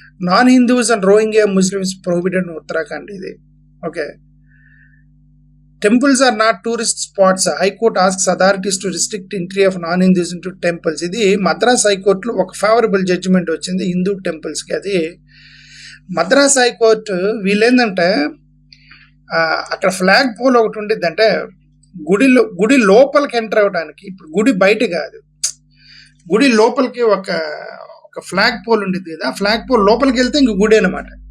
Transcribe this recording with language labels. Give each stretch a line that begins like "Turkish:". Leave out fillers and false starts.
English: Non Hindus and Rohingya Muslims prohibited Uttarakhand ఇది. Okay, temples are not tourist spots. High Court asks authorities to restrict entry of non-Hindus into temples.
Telugu: ఇది మద్రాస్ హైకోర్టులో ఒక favourable judgement వచ్చింది హిందూ టెంపుల్స్కి. అది Madras high court వీళ్ళేందంటే అక్కడ flag pole ఒకటి ఉండిద్ది. అంటే గుడి లోపలికి ఎంటర్ అవ్వడానికి, ఇప్పుడు గుడి బయట కాదు, గుడి లోపలికి ఒక ఫ్లాగ్ పోల్ ఉండిద్ది కదా, ఆ ఫ్లాగ్ పోల్ లోపలికి వెళ్తే ఇంక గుడి అనమాట.